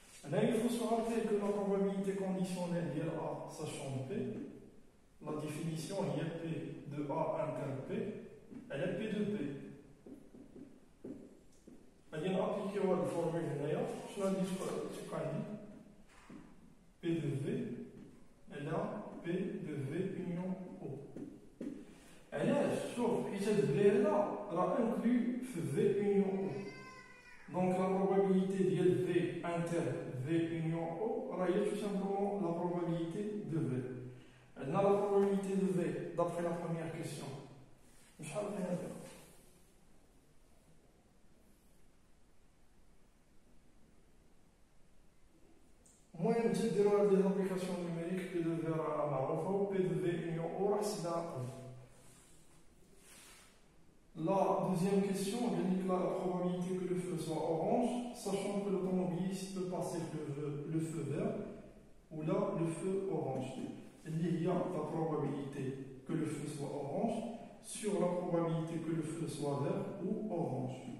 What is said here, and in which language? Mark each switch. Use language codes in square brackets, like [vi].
[fr] Là, il faut se rappeler que la probabilité conditionnelle est A sachant P. La définition il y a P de A inter P, elle est P de B. [ar] غادي نابليكيو هاد الفورمول هنايا شنو غادي تبقى عندي P de V على P de V union O. علاش؟ شوف حيت هاد V هنا راه انكلو في V union O. [fr] دونك لا probabilité ديال V inter V union O [ar] راه هي [fr] tout simplement la probabilité de V. عندنا la probabilité de V d'après la première question. [ar] شحال بغينا ندير؟ المهم تديروا هاد لي زابليكاسيون نيميريك بي دو في راه معروفه و بي دو في union O راه حسبناها قبل. [fr] La deuxième question, la probabilité que le feu soit orange, sachant que l'automobiliste peut passer le feu vert ou là le feu orange. Il y a la probabilité que le feu soit orange sur la probabilité que le feu soit vert ou orange.